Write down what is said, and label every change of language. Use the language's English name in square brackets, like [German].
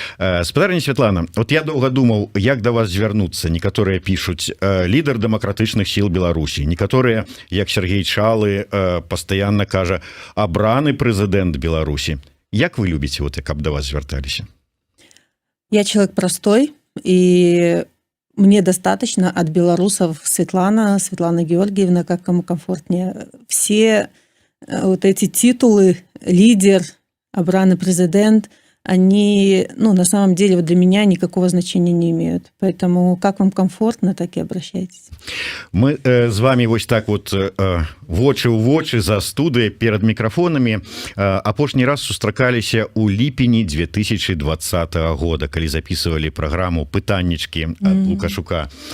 [Belarusian] Спадарыня Светлана, вот я доўга думаў, як да вас звярнуцца. Некаторыя пишут лідар дэмакратычных сіл Беларусі. Некаторыя, як Сергей Чалы, пастаянна кажа, абраны прэзідэнт Беларусі. Як вы любіце, вот, каб да вас звярталіся? [Russian] Я человек простой, и мне достаточно от белорусов Светлана Георгиевна, как кому комфортнее. Все вот эти титулы, лидер, обранный президент, они, на самом деле, вот для меня никакого значения не имеют. Поэтому как вам комфортно, так и обращайтесь. [Belarusian] Мы з вами вось так вот вочы ў вочы за студыяй перад мікрафонамі апошні раз сустракаліся ў ліпені 2020 года, калі записывалі праграму пытаннічкі ад Лукашука.